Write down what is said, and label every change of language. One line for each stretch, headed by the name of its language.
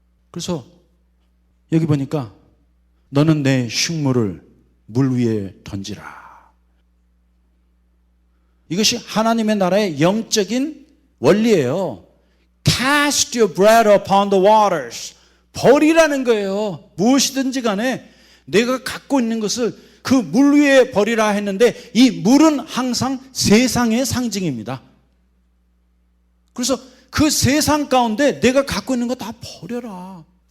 Korean: 그래서 여기 보니까 너는 내 식물을 물 위에 던지라. 이것이 하나님의 나라의 영적인 원리예요.
English: Cast your bread upon the waters.
Korean: 버리라는 거예요. 무엇이든지 간에 내가 갖고 있는 것을 그 물 위에 버리라 했는데 이 물은 항상 세상의 상징입니다. 그래서 그 세상 가운데 내가 갖고 있는 거 다 버려라.